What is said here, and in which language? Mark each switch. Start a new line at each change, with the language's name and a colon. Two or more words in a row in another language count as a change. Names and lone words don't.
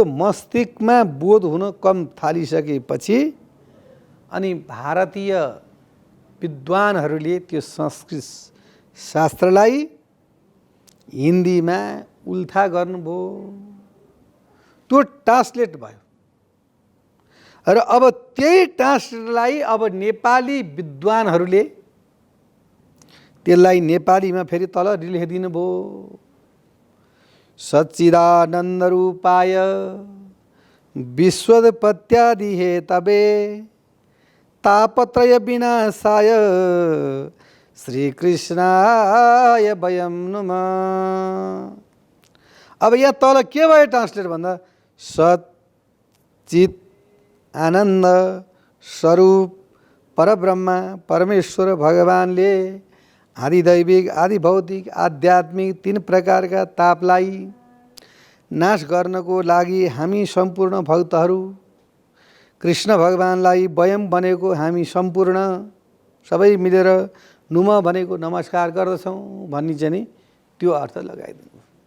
Nepali: मस्तिष्कमा बोध हुन कम थालिसकेपछि अनि भारतीय विद्वानहरूले त्यो संस्कृत शास्त्रलाई हिन्दीमा उल्था गर्नुभयो, त्यो ट्रान्सलेट भयो र अब त्यही ट्रान्सलेटलाई अब नेपाली विद्वानहरूले त्यसलाई नेपालीमा फेरि तल लेखिदिनु भयो।
Sanskrit: सच्चिदानन्द रूपाय विश्वोत्पत्त्यादि हेतवे तापत्रय विनाशाय श्रीकृष्णाय वयं नुमः।
Nepali: अब यहाँ तल के भयो ट्रान्सलेट भन्दा सच्चित आनन्द स्वरूप परब्रह्म परमेश्वर भगवानले आदिदैविक, आदि भौतिक, आध्यात्मिक तीन प्रकारका तापलाई नाश गर्नको लागि हामी सम्पूर्ण भक्तहरू कृष्ण भगवानलाई वयम भनेको हामी सम्पूर्ण सबै मिलेर नुम भनेको नमस्कार गर्दछौँ भन्ने चाहिँ नि त्यो अर्थ लगाइदिनु।